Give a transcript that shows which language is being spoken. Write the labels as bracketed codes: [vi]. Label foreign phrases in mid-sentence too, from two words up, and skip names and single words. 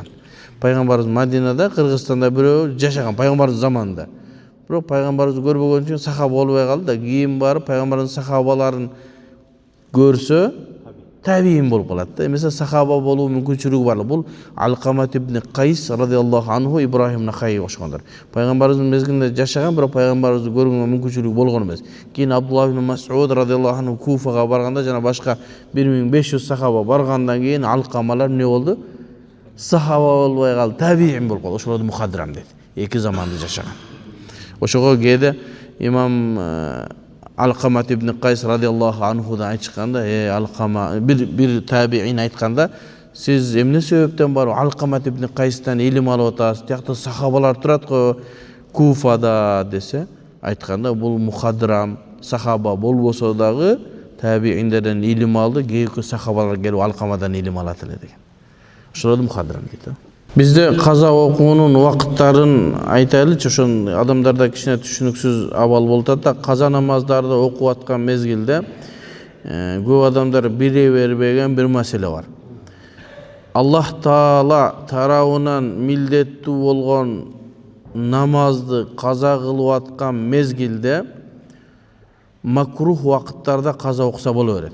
[ky] Пайгамбарыбыз Мадинада, Кыргызстанда бирөө жашаган пайгамбарыбыз заманында. Бирок пайгамбарыбызды көрбөгөн үчүн сахаба болбой калды да, кийин барып пайгамбарыбыздын сахабаларын көрсө, табиин болуп калат да. Эмесе сахаба болуу мүмкүнчүлүгү бар. Бул Алкамат ибн Кайс [ar] رضي الله عنه [ky] Ибрахим Нахайга окшогондор. Пайгамбарыбыздын мезгилинде жашаган, бирок пайгамбарыбызды көргөнгө мүмкүнчүлүгү болгон эмес. Кийин Абдуллах ибн Мас'уд [ar] رضي الله عنه [ky] Куфага барганда жана башка 1500 сахаба баргандан кийин Алкамалар эмне болду? Сахаба болбой калды, табиин болуп калды. Ошолорду мухадрам дейт. Эки заманда жашаган. Ошого кээде имам Алкамат ибн Кайс радиаллаху анхудан айтышканда, Алкама бир табиин айтканда, сиз эмне себептен барып Алкамат ибн Кайстан илим алып атасыз? Тиякта сахабалар турат го Куфада десе, айтканда бул мухадрам сахаба болбосо дагы табииндерден илим алды, кийинки сахабалар келип Алкамадан илим алат эле деген. Ошолорду мухаддирам дейт. Бизде каза окуунун убакыттарын айтайлычы, ошон адамдарда кичине түшүнүксүз абал болуп атат да, каза намаздарды окуп аткан мезгилде көп адамдар биле бербеген бир маселе бар. Аллах Таала тарабынан милдеттүү болгон намазды каза кылып аткан мезгилде макрух убакыттарда каза окуса боло берет.